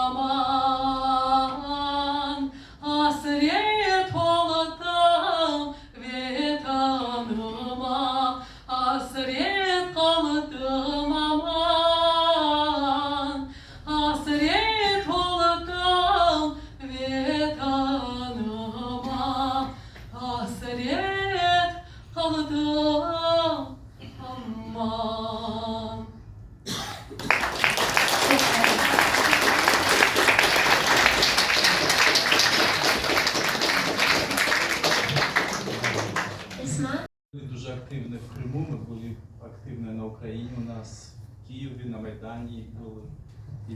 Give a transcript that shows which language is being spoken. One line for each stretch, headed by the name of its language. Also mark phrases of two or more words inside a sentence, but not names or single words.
Turkish: aman hasret oldum vetanıma hasret kaldım aman hasret oldum vetanıma hasret kaldım aman.
Ukrainian: Дуже активні в Криму, ми були активні на Україні у нас, в Києві, на Майдані були.